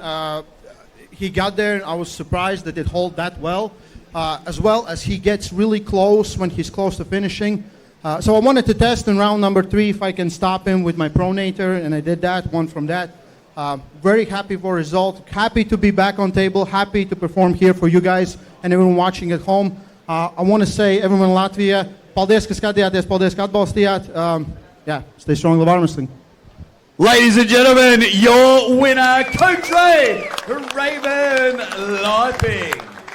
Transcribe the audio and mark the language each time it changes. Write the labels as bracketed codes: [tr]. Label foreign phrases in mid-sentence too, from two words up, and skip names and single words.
[en] He got there, and I was surprised that it hold that well as he gets really close when he's close to finishing. So I wanted to test in round number 3 if I can stop him with my pronator, and I did that, won from that. Very happy for result. Happy to be back on table. Happy to perform here for you guys and everyone watching at home. I want to say, everyone in Latvia, [lv] paldies, ka skatījāties, paldies, ka atbalstījāt. [en] Yeah, stay strong, love arm wrestling. Ladies and gentlemen, your winner, Coach Ray, Raimonds, Liepins.